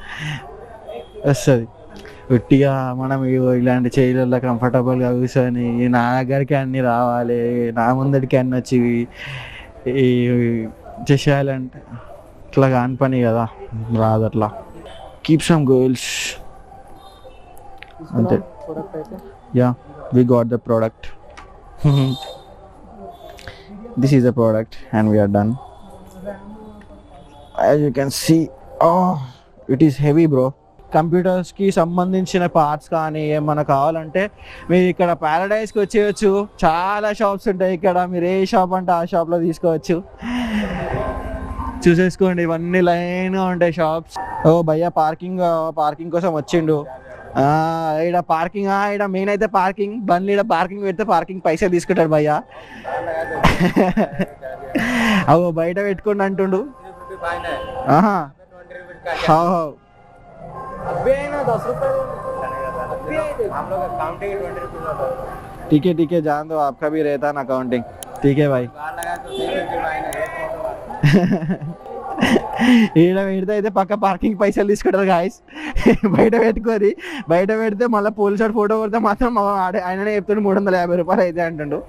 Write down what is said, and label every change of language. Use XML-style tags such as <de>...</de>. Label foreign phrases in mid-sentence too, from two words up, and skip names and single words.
<te>వస్తుంది ఉట్టిగా మనం ఇలాంటి చైర్లలో కంఫర్టబుల్గా కూర్చొని నా దగ్గరికి అన్నీ రావాలి, నా ముందడికి అన్నీ వచ్చి చేసేయాలంటే ఇట్లా కాని పని కదా, రాదు అట్లా.</te> <en>keep some girls అంతే. Ya we got the product. This is the product and we're done. As you can see it is heavy bro.</en> <te>కంప్యూటర్స్కి సంబంధించిన పార్ట్స్ కానీ ఏమన్నా కావాలంటే మీరు ఇక్కడ పారాడైజ్కి వచ్చేయచ్చు. చాలా షాప్స్ ఉంటాయి ఇక్కడ, మీరు ఏ షాప్ అంటే ఆ షాప్లో తీసుకోవచ్చు. చూసేసుకోండి, ఇవన్నీ లైన్గా ఉంటాయి షాప్స్. ఓ భయ్యా పార్కింగ్ కోసం వచ్చిండు. ఇక్కడ పార్కింగ్, ఇక్కడ మెయిన్ అయితే పార్కింగ్. బండ్లు ఇక్కడ పార్కింగ్ పెడితే పార్కింగ్ పైసలు తీసుకుంటాడు భయ్యా. అవో బయట పెట్టుకోండి అంటుండు.</te> <hi>ठीक है जान दो, आपका भी रहता ना अकाउंटिंग. ठीक है भाई.</hi> <te>ఈడ పెడితే అయితే పక్క పార్కింగ్ పైసలు తీసుకుంటారు గాయస్. బయట పెడితే మళ్ళీ పోలీసు ఫోటో కొడితే మాత్రం ఆయననే చెప్తుండే 350 రూపాయలు అయితే అంటుండు.</te>